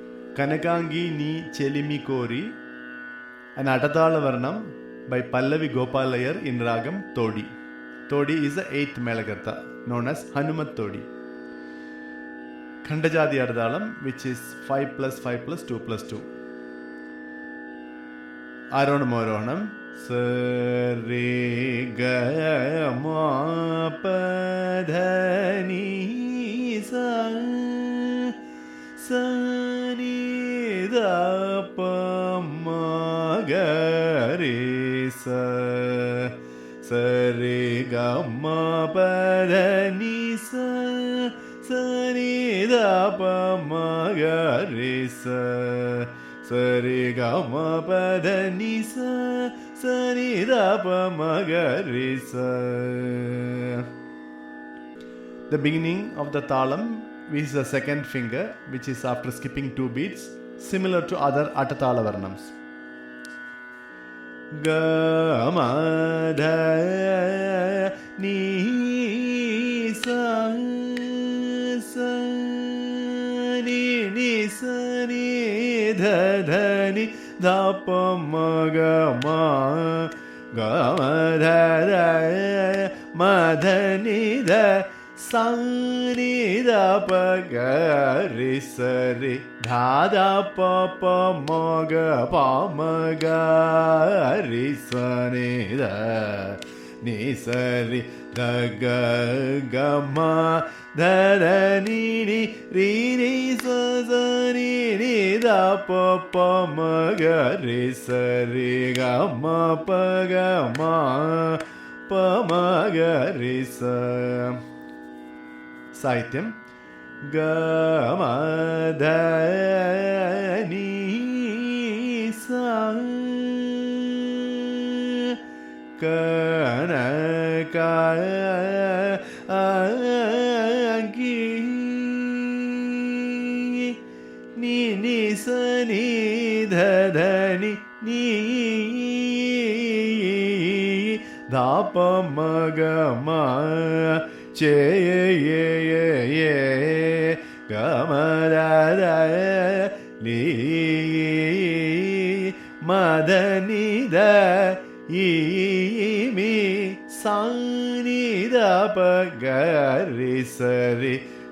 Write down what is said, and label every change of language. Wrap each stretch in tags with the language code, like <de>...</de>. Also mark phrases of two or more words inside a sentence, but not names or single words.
<en>Kanakangi Ni Chelimi Kori, an Atatala Varnam by Pallavi Gopal Iyer in Ragam Todi. Todi is the 8th Melakartha, known as Hanumat Todi. Khandajadi Ardalam, which is 5 plus 5 plus 2 plus 2.</en> <sa>Aronam Aronam. Sare ga ma pa dha ni sa sa ni da pa ma ga re sa sa re ga ma pa dha ni sa sa ni da pa ma ga re sa sa re ga ma pa dha ni sa sa ni da pa ma ga re sa.</sa> <en>The beginning of the talam is the second finger, which is after skipping 2 beats, similar to other atatala varnams. Ga ma dha ni sa sa ni sa ni dha ni da pa ma ga ma ga ma dha ni da sa ni da pa ga re sa re dha da pa pa ma ga re sa ni sa re da ga ma da ni ri sa ni da pa ma ga re sa re ga ma pa ma ga re sa. Sahityam. Ga ma dha ni sa ka na ka gi ni sa ni dha ni da pa ma ga ma che ye ga ma da li ma da ni da mi sa ni da pa ga re sa re</en>